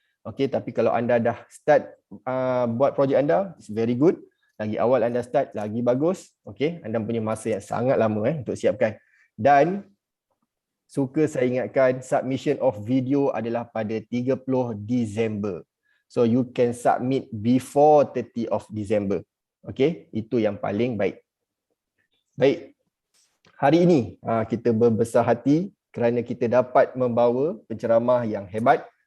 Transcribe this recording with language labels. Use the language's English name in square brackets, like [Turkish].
[Malay] Okey, tapi kalau anda dah start buat projek anda, [English] it's very good. [Malay] Lagi awal anda start, lagi bagus. Okey, anda punya masa yang sangat lama untuk siapkan. Dan suka saya ingatkan, [English] submission of video [Malay] adalah pada 30 Disember. [English] So you can submit before 30 of December. [Malay] Okey, itu yang paling baik. Baik. Hari ini kita berbesar hati kerana kita dapat membawa penceramah yang hebat.